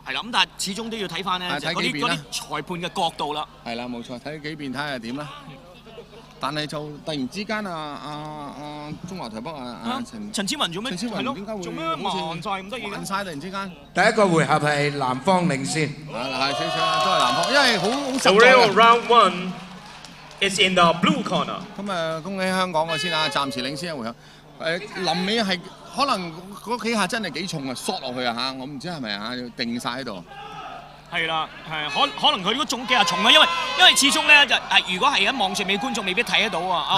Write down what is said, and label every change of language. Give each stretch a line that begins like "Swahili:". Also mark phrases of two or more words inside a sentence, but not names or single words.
Cantonese: 係啦，咁但係始終都要睇翻咧，嗰啲裁判嘅角度啦。係啦，冇錯，睇幾遍睇下點啦。但係就突然之間中華台北陳千文做咩？陳千文點解會做咩慢晒咁得意？慢晒突然之間。第一個回合係南方領先。係少少都係南方，因為好實在。
English: The real round one is in the blue corner。
Cantonese: 咁恭喜香港嘅先啊，暫時領先一回合。臨尾係可能嗰幾下真係幾重啊，索落去啊嚇！我唔知係咪啊，要定晒喺度。係啦，係可能佢嗰種幾下重啊，因為始終咧就如果係喺網上面觀眾未必睇得到啊。